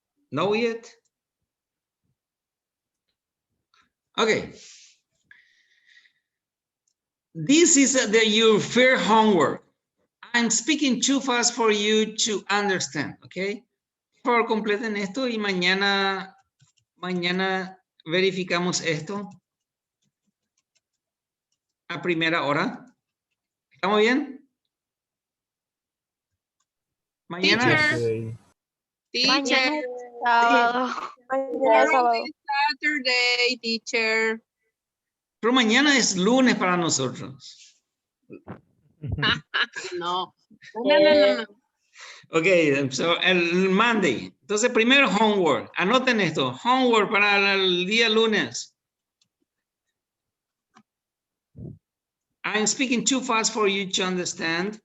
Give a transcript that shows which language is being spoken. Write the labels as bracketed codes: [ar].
[en] No yet? Okay. This is your fair homework. I'm speaking too fast for you to understand, okay? [es] Por favor, completen esto y mañana verificamos esto a primera hora. ¿Estamos bien? Mañana. [en] Teacher. Okay. Teacher. [es] Mañana es sábado. [en] Saturday, teacher. [es] Pero mañana es lunes para nosotros. No. No. Ok, so el Monday. Entonces, primero homework. Anoten esto. Homework para el día lunes. [en] I'm speaking too fast for you to understand.